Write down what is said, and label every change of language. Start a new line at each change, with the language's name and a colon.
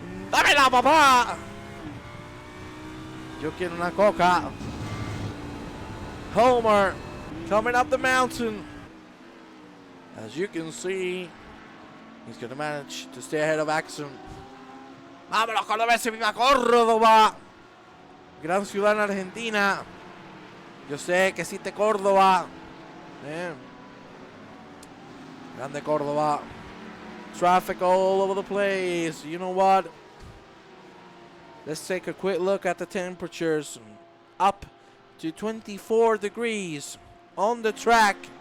Spanish: Dámela, papá. Yo quiero una coca.
English: Homer coming up the mountain. As you can see, he's going to manage to stay ahead of Axon.
Spanish: Vámonos con la vez viva Córdoba. Gran ciudad en Argentina. Yo sé que existe Córdoba. Grande Córdoba.
English: Traffic all over the place. You know what? Let's take a quick look at the temperatures. Up to 24 degrees on the track.